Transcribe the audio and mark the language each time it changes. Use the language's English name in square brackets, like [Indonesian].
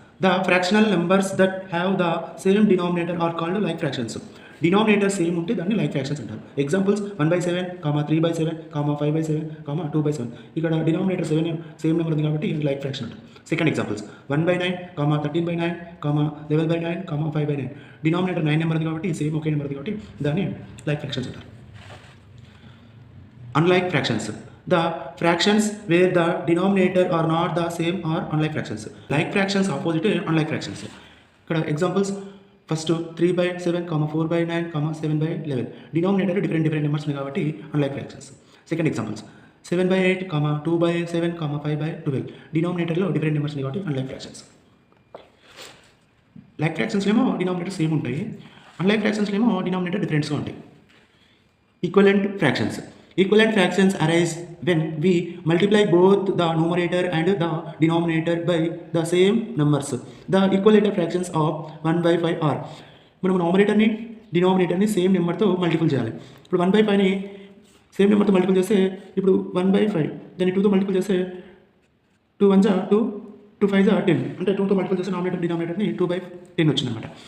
[English] The fractional numbers that have the same denominator are called like fractions. [Telugu] Denominator same ఉంటే దాన్ని like fractions అంటారు. Examples 1/7, 3/7, 5/7, 2/7. ఇక్కడ denominator 7 same number ఉంది కాబట్టి like fraction అంటారు. Second examples 1/9, 13/9, 11/9, 5/9. Denominator 9 number ఉంది కాబట్టి సేమ్ ఒకే నెంబర్ ఉంది కాబట్టి దాన్ని లైక్ ఫ్రాక్షన్స్ అంటారు. Unlike fractions. [English] The fractions where the denominator are not the same are unlike fractions. Like fractions opposite unlike fractions. [Telugu] ఇక్కడ examples first [English] 3/7, 4/9, 7/11. [Telugu] Denominator different numbers ఉన్నాయి కాబట్టి unlike fractions. Second examples 7/8, 2/7, 5/12. డినామినేటర్లో different numbers ఉన్నాయి కాబట్టి unlike fractions. Like ఫ్రాక్షన్స్లో ఏమో denominator same ఉంటాయి, unlike ఫ్రాక్షన్స్లో ఏమో denominator డిఫరెంట్స్గా ఉంటాయి. Equivalent fractions. [English] Equivalent fractions arise when we multiply both the numerator and the denominator by the same numbers. The equivalent fractions of 1/5 are. [Telugu] మనం నామినేటర్ని డినామినేటర్ని same నెంబర్తో multiple చేయాలి. ఇప్పుడు 1/5ని same నెంబర్తో multiple చేస్తే ఇప్పుడు 1/5 దాన్ని 2తో మల్టిపుల్ చేస్తే 2 1 2, 2 5 10. అంటే 2తో మల్టిపుల్ చేస్తే నామినేటర్ డినామినేటర్ని 2/10 వచ్చిందనమాట.